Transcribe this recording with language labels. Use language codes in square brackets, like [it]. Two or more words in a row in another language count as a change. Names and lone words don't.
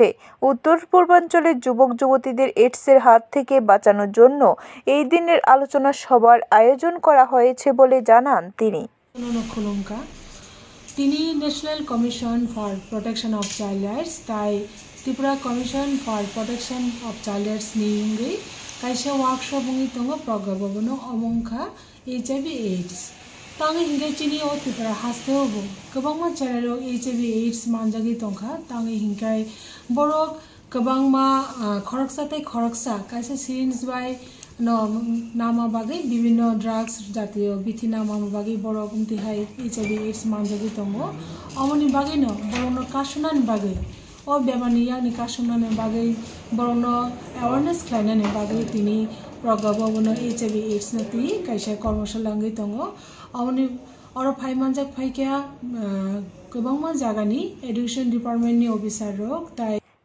[bn] উত্তর পূর্বাঞ্চলের যুবক যুবতীদের এইডসের হাত থেকে বাঁচানোর জন্য এই দিনের আলোচনা সভার আয়োজন করা হয়েছে বলে জানান তিনি। তিনি ন্যাশনাল কমিশন ফর প্রোটেকশন অফ চাইল্ড রাইটস তাই ত্রিপুরা কমিশন ফর প্রোটেকশন অফ চাইল্ড রাইটস নিয়ে [trp] কাইসা ওয়ার্কশপ दङ [bn] प्रज्ञा भवन [trp] अमंखा HIV/AIDS तांगे हिंगे चिनी ओ त्रिपुरा हास्तेओ गोबांमा चेनेलो HIV/AIDS मानजागि दंखा तांगे हिंगाय बरक गोबांमा खरकसाते खरकसा काइसा सिरिंज बाय नामा बागै विभिन्न ड्राग्स जातीय बिथि नामा बागै बरक उमतिहाय HIV/AIDS मानजागि दङ अमनि बागै न बरनो कासुनानि बागै ओ बेमारनि यानि कासुनानि बागै बरनो अवेयरनेस खालायनानि बागै तिनी प्रज्ञा भवन HIV/AIDS नति काइसा कर्मशाला दङ अमनि अर फाइमानजाक फाइकिया गोबांमा जागानि [en] education departmentni [trp] अफिसार रक ताई।